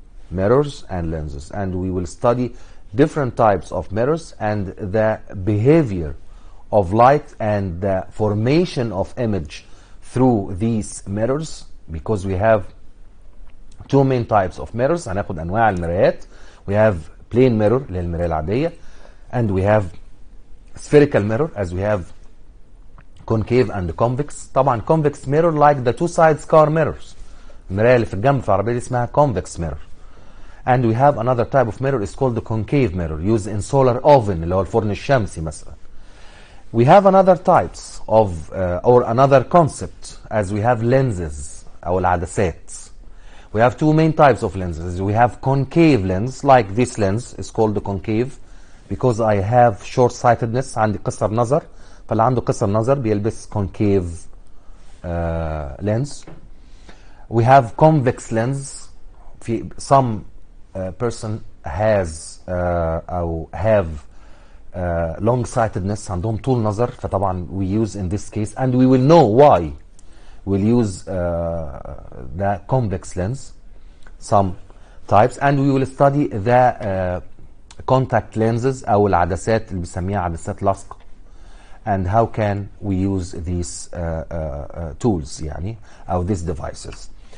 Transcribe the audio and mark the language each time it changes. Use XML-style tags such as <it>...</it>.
<en>Mirrors and lenses. And we will study different types of mirrors and the behavior of light and the formation of image through these mirrors, because we have 2 main types of mirrors.</en> <ar>هناخد أنواع المرايات.</ar> <en>We have plain mirror</en> <ar>اللي هي المراية العادية,</ar> <en>and we have spherical mirror, as we have concave and convex. طبعا convex mirror like the 2 sides car mirrors.</en> <ar>المراية اللي في الجنب في العربية دي اسمها convex mirror.</ar> <en>And we have another type of mirror is called the concave mirror, used in solar oven</en> <ar>اللي هو الفرن الشمسي مثلا.</ar> <en>We have another types of or another concept as we have lenses</en> <ar>أو العدسات.</ar> <en>We have 2 main types of lenses. We have concave lens, like this lens is called the concave because I have short-sightedness.</en> <ar>عندي قصر نظر. فاللي عنده قصر نظر بيلبس concave lens.</ar> <en>We have convex lens. Some person has أو have long-sightedness.</en> <ar>عندهم طول نظر.</ar> <en>فطبعا we use in this case, and we will know why. We'll use the convex lens, some types, and we will study the contact lenses</en> <ar>أو العدسات اللي بنسميها عدسات لصق,</ar> <en>and how can we use these tools يعني أو these devices.</en>